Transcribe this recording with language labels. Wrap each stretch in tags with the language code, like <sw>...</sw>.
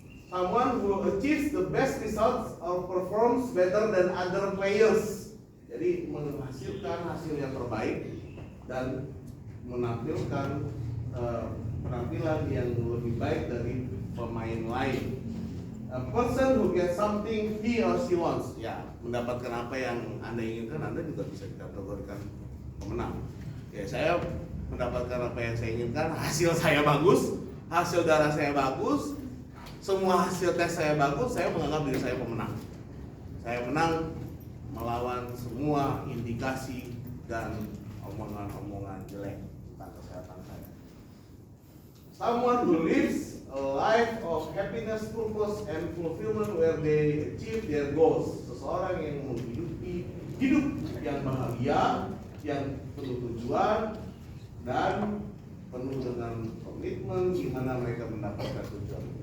<en>Someone who achieves the best results or performs better than other players.</en> <id>Jadi menghasilkan hasil yang terbaik dan menampilkan penampilan yang lebih baik dari pemain lain.</id> <en>A person who gets something he or she wants,</en> <id>ya, mendapatkan apa yang Anda inginkan, Anda juga bisa dikategorikan pemenang. Ya, saya mendapatkan apa yang saya inginkan, hasil saya bagus, hasil darah saya bagus, semua hasil tes saya bagus, saya menganggap diri saya pemenang. Saya menang melawan semua indikasi dan omongan-omongan jelek tentang kesehatan saya.</id> <en>Someone who lives a life of happiness, purpose, and fulfillment where they achieve their goals.</en> <id>Seseorang yang menghidupi hidup yang bahagia, yang penuh tujuan, dan penuh dengan komitmen gimana mereka mendapatkan tujuan.</id>